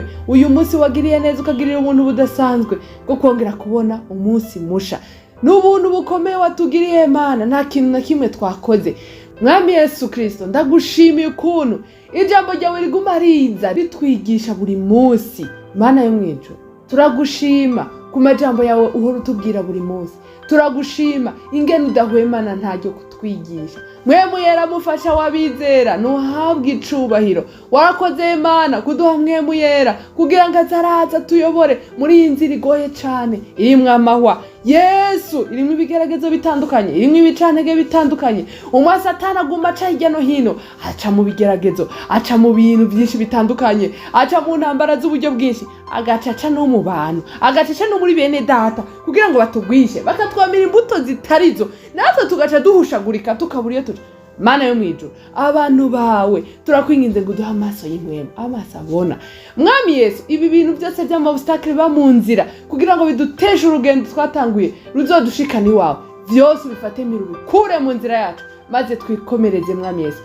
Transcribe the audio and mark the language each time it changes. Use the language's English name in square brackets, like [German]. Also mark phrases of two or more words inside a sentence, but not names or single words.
[Rundi] Uyu munsi wagiriye neza ukagirira umuntu budasanzwe bwo kongera kubona umunsi musha. N'ubuntu bukomeye watugiriye Mana, nta kintu na kimwe twakoze. Mwami Yesu Kristo, ndagushimiye ukuntu ijambo ryawe riguma riza ritwigisha buri munsi. Mana yo mwijuru, turagushima ku majambo yawe uhora utubwira buri munsi. Turagushima ingene udahwemana ntaryo kutwigisha. Mwemu yera mufasha wabizera nuhabwe icubahiro. Warakoze Mana kuduha mwemu yera kugira ngo azaraza tuyobore muri iyi nzira igoye cane irimwo amahwa. Yesu irimwo ibigeragezo bitandukanye, irimwo ibicantege bitandukanye. Satani aguma aca hirya no hino, aca mu bigeragezo, aca mu bintu byinshi bitandukanye, aca mu ntambara z'uburyo bwinshi, agacaca no mu bantu, agacaca no muri bene data kugira ngo batugwishe, bakatwamira imbuto zitarizo, natwe tugaca duhushagurika tukabura iyo tuja. Mana yo mwijuru, abantu bawe turakwinginze ngo uduhe amaso y'inkwema, amaso abona. Mwami Yesu, ibi bintu byose by'amobstacle ba mu nzira kugira ngo biduteshe urugendo twatanguye ruzodushikana iwawe, byose bifate miru bikure mu nzira yacu, maze twikomereze Mwami Yesu.